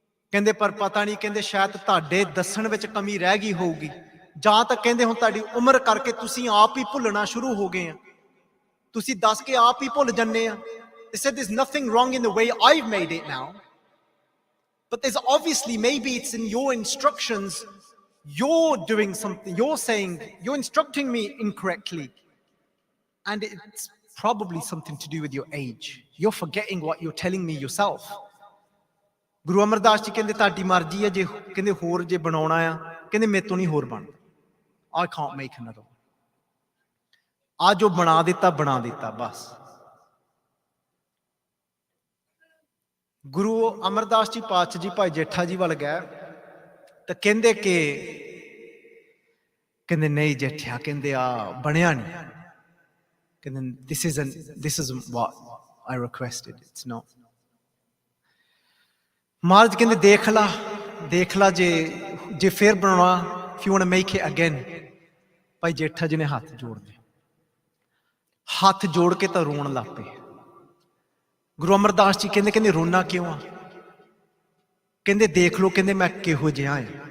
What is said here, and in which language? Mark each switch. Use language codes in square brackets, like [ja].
[pa] ਕਹਿੰਦੇ ਪਰ ਪਤਾ ਨਹੀਂ, ਕਹਿੰਦੇ ਸ਼ਾਇਦ ਤੁਹਾਡੇ ਦੱਸਣ ਵਿੱਚ ਕਮੀ ਰਹਿ ਗਈ ਹੋਊਗੀ, ਜਾਂ ਤਾਂ ਕਹਿੰਦੇ ਹੁਣ ਤੁਹਾਡੀ ਉਮਰ ਕਰਕੇ ਤੁਸੀਂ ਆਪ ਹੀ ਭੁੱਲਣਾ ਸ਼ੁਰੂ ਹੋ ਗਏ ਆ, ਤੁਸੀਂ ਦੱਸ ਕੇ ਆਪ ਹੀ ਭੁੱਲ ਜੰਨੇ ਆ। [en] They said there's nothing wrong in the way I've made it now, but there's obviously, maybe it's in your instructions, you're doing something, you're saying, you're instructing me incorrectly, and it's probably something to do with your age. You're forgetting what you're telling me yourself। [pa] Guru Amardas ji ਕਹਿੰਦੇ ਤੁਹਾਡੀ ਮਰਜ਼ੀ ਹੈ, ਜੇ ਕਹਿੰਦੇ ਹੋਰ ਜੇ ਬਣਾਉਣਾ ਆ, ਕਹਿੰਦੇ ਮੇਰੇ ਤੋਂ ਨਹੀਂ ਹੋਰ ਬਣਦਾ। [en] I can't make another one। [pa] ਆ ਜੋ ਬਣਾ ਦਿੱਤਾ ਬਸ। ਗੁਰੂ ਅਮਰਦਾਸ ਜੀ ਪਾਤਸ਼ਾਹ ਜੀ ਭਾਈ ਜੇਠਾ ਜੀ ਵੱਲ ਗਏ ਤਾਂ ਕਹਿੰਦੇ ਨਹੀਂ ਜੇਠਿਆ, ਕਹਿੰਦੇ ਆ ਬਣਿਆ ਨਹੀਂ। [en] ਕਹਿੰਦੇ this isn't what I requested, it's not। [pa] ਮਹਾਰਾਜ ਕਹਿੰਦੇ ਦੇਖ ਲਾ ਜੇ ਫੇਰ ਬਣਾਉਣਾ, [en] if you want to make it again। [pa] Bhai Jetha ji ਨੇ ਹੱਥ ਜੋੜ ਕੇ ਤਾਂ ਰੋਣ ਲੱਗ ਪਏ। ਗੁਰੂ ਅਮਰਦਾਸ ਜੀ ਕਹਿੰਦੇ ਰੋਣਾ ਕਿਉਂ ਆ? ਕਹਿੰਦੇ ਦੇਖ ਲਓ, ਕਹਿੰਦੇ ਮੈਂ ਕਿਹੋ ਜਿਹਾ ਆ।